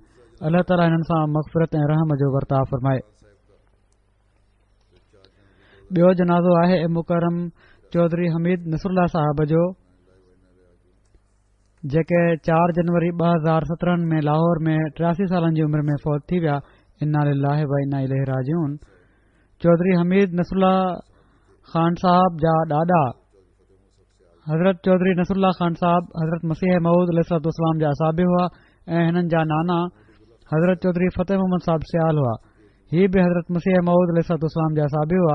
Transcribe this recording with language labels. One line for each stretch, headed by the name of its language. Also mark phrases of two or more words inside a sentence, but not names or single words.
Sindhi: अल्लाह ताला हिननि सां मग़फ़िरत ऐं रहम जो वर्ताव फरमाए। ॿियो जनाज़ो आहे मुकरम चौधरी हमीद नसरुल्ला साहिब जो, जेके 4 जनवरी 2017 में लाहौर में 83 सालनि जी उमिरि में फ़ौत थी विया।
Arabic: إنا لله وإنا إليه راجعون.
Sindhi: चौधरी हमीद नसरुल्ला ख़ान साहब जा ॾाॾा हज़रत चौधरी नसरुल्ला ख़ान साहब हज़रत मसीह मऊद अलैहिस्सलाम जा असाबी हुआ ऐं हिननि जा नाना हज़रत चौधरी फ़तेह मोहम्मद साहब सियाल हुआ। हीअ बि हज़रत मसीह मऊद अलैहिस्सलाम जा असाबी हुआ।